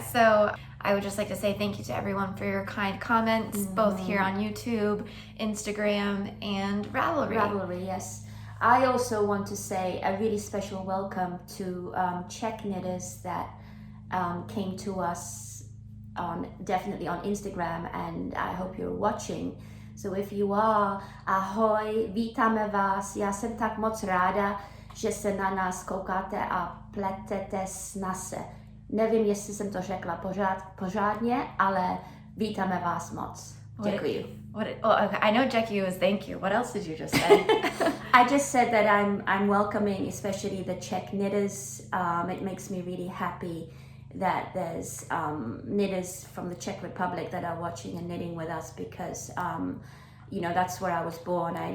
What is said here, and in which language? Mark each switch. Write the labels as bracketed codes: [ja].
[en] So I would just like to say thank you to everyone for your kind comments, both here on YouTube, Instagram, and Ravelry. Ravelry, yes. I also want to say a really special welcome to Czech knitters that came to us definitely on Instagram, and I hope you're watching. So if you are, [cs] ahoj, vítáme vás, já jsem tak moc ráda, že se na nás koukáte a pletete snase. Nevím, jestli jsem to řekla pořádně, ale vítáme vás moc. Děkuji. [en] Okay, I know Děkuji is thank you. What else did you just say? I just said that I'm welcoming, especially the Czech knitters. It makes me really happy that there's knitters from the Czech Republic that are watching and knitting with us because, that's where I was born.